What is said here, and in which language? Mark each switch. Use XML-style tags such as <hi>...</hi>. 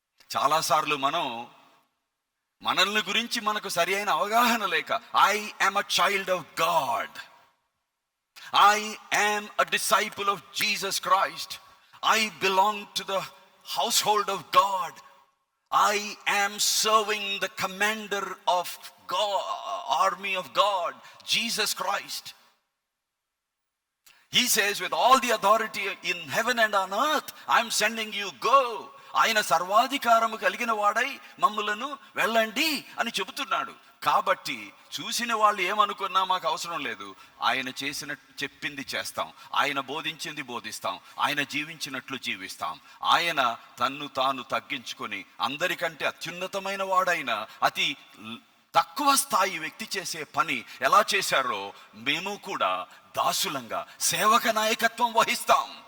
<te>చాలాసార్లు మనల్ని గురించి మనకు సరి అయిన అవగాహన లేక,</te> <en>I am a child of God, I am a disciple of Jesus Christ, I belong to the household of God, I am serving the commander of God, army of God, Jesus Christ. He says, with all the authority in heaven and on earth, I am sending you, go.</en> <te>ఆయన సర్వాధికారము కలిగిన వాడై మమ్ములను వెళ్ళండి అని చెబుతున్నాడు. కాబట్టి చూసిన వాళ్ళు ఏమనుకున్నా మాకు అవసరం లేదు. ఆయన చెప్పింది చేస్తాం, ఆయన బోధించింది బోధిస్తాం, ఆయన జీవించినట్లు జీవిస్తాం. ఆయన తన్ను తాను తగ్గించుకొని అందరికంటే అత్యున్నతమైన వాడైన అతి తక్కువ స్థాయి వ్యక్తి చేసే పని ఎలా చేశారో మేము కూడా దాసులంగా సేవక నాయకత్వం వహిస్తాం.</te>